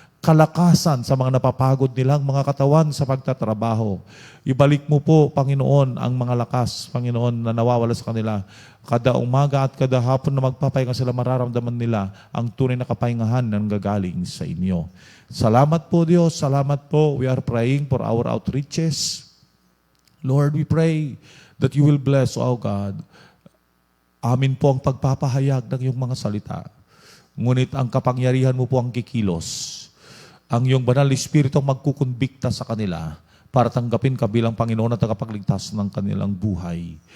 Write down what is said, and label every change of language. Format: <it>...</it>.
<tl>Kalakasan sa mga napapagod nilang mga katawan sa pagtatrabaho. Ibalik mo po, Panginoon, ang mga lakas, Panginoon, na nawawala sa kanila. Kada umaga at kada hapon na magpapahinga sila, mararamdaman nila ang tunay na kapahingahan na nanggagaling sa inyo. Salamat po, Diyos. Salamat po.</tl> <en>We are praying for our outreaches. Lord, we pray that you will bless, O God,</en> <tl>Amin po ang pagpapahayag ng iyong mga salita. Ngunit ang kapangyarihan mo po ang kikilos. Ang iyong banal na Espiritu ang magkukonbikta sa kanila para tanggapin ka bilang Panginoon at tagapagligtas ng kanilang buhay.</tl>